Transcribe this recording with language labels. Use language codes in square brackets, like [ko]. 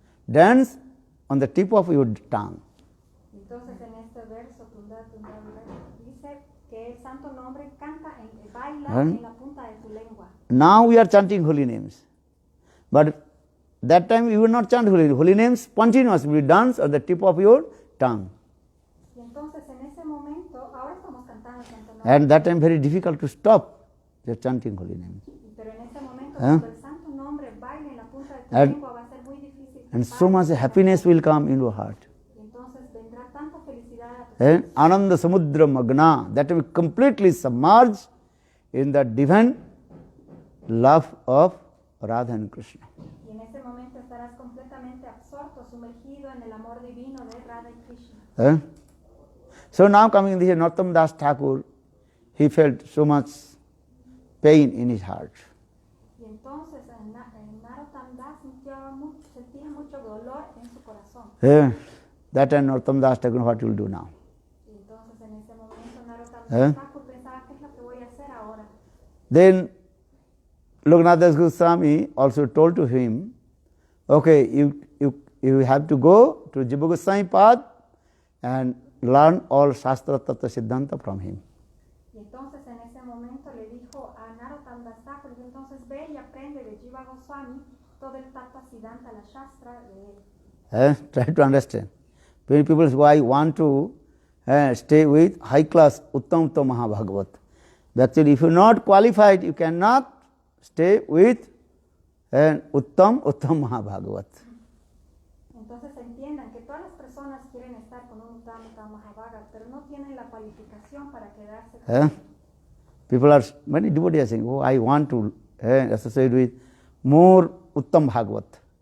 [en] Dance on the tip of your tongue. [es] Entonces en este verso, dice que el santo nombre canta, baila en la punta de tu lengua. [en] Now we are chanting holy names. But that time you will not chant holy names. Holy names continuously dance on the tip of your tongue. [es] Y entonces en ese momento, ahora estamos cantando el santo nombre. [en] And that time very difficult to stop the chanting holy names. [es] Pero en ese momento, cuando el santo nombre baila en la punta de tu lengua, va a ser muy difícil. [en] And so much happiness will come into your heart. [es] Y entonces vendrá tanta felicidad a tu [en] Ananda Samudra Magna, that will completely submerged in the divine love of Radha and Krishna. [es] Y en ese momento estarás completamente absorto, sumergido en el amor divino de Radha y Krishna. [en] So now coming this Narottam Das Thakur, he felt so much pain in his heart. [es] Y entonces Narottam Das sentía mucho dolor en su corazón. [en] That time Narottam Das Thakur, what will do now? [es] Y entonces en ese momento Narottam Das Thakur pensaba, ¿qué es lo que voy a hacer ahora? [en] Then Lokanath Das Goswami also told to him, okay, you have to go to Jiva Goswami path and learn all Shastra Tattva Siddhanta from him. [es] Y entonces en ese momento le dijo a Narottam Das Thakur, entonces ve y aprende de Jiva Goswami todo el Tattva Siddhanta, la Shastra de él. [en] Try to understand. Many people say, I want to stay with high class Uttam Uttam Mahabhagavat. But actually, if you are not qualified, you cannot stay with Uttam Uttam Mahabhagavat. [es] Entonces entiendan que todas las personas quieren estar con un Uttam Uttam Mahabhagavat, pero no tienen la cualificación para quedarse con él. [en] People are, many devotees are saying, oh, I want to associate with more Uttam Bhagavat.